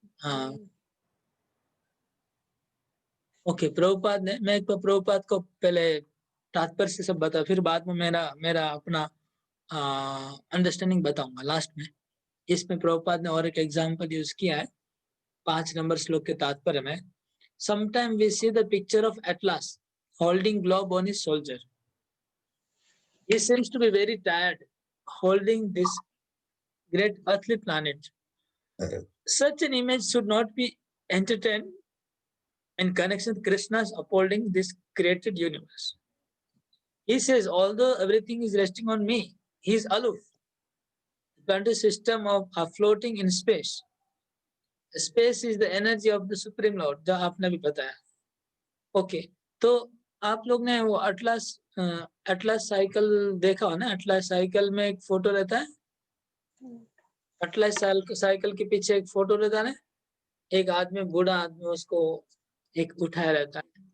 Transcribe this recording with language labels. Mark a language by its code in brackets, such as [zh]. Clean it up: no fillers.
[hi] हाँ, ओके, प्रभुपाद ने, मैं एक बार प्रभुपाद को पहले तात्पर्य से सब बता, फिर बाद में मेरा अपना अंडरस्टैंडिंग बताऊंगा लास्ट में। इसमें प्रभुपाद ने और एक एग्जांपल यूज किया है 5 नंबर श्लोक के तात्पर्य में। [en] Sometime we see the picture of Atlas holding globe on his shoulder. He seems to be very tired holding this great earthly planet. Such an image should not be entertained in connection with Krishna's upholding this created universe. He says, although everything is resting on me, he is aloof. The planetary system are floating in space. Space is the energy of the Supreme Lord, [hi] जो आपने भी बताया। Okay, तो आप लोग ने वो Atlas cycle देखा हो ना? अटलास साइकिल में एक फोटो रहता है, अटलास साइकिल के पीछे एक फोटो रहता है ना, एक आदमी, बूढ़ा आदमी, उसको एक उठाया रहता है।